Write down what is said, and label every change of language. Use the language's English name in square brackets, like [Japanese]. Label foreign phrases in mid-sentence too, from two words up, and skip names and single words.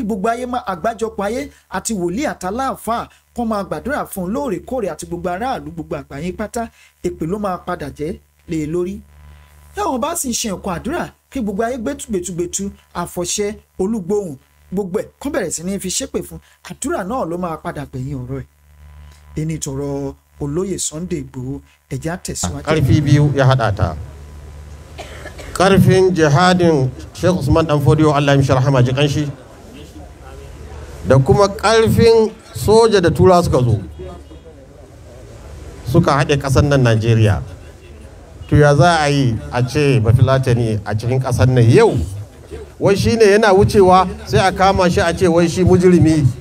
[Yoruba] gbogbo ayé máa àgbájọpọ̀ ayé àti wòlíì àtàláàfáà kó máa gbàdúrà fún un lóòrèkóòrè àti gbogbo aráàlú gbogbo àgbáyé pátá èpè ló máa padà jẹ́ lé e lórí táwọn bá sì ń ṣe nǹkan àdúrà kí gbogbo ayé gbẹtugbẹtugbẹtu àfọ̀ṣẹ olúgbòhùn gbogbo ẹ̀ kán bẹ̀rẹ̀ sí ní fi ṣépè fún àdúrà náà ló máa padà gbẹ̀yìn ọ̀rọ̀ ẹ̀ ẹni tọ̀rọ̀ olóyè Sunday Igboho ẹ̀já tẹ̀síwájú. [Hausa] karfi biyu ya haɗa ta karfin jihadin Sheikh Usman Dan Fodio Allah ya mishi rahama ji kanshi da kuma karfin soja da tura suka zo suka haɗe ƙasar nan Najeriya to ya za a yi a ce bafilatani a cikin ƙasar nan yau wai shi ne yana wucewa sai a kama shi a ce wai shi mujirimi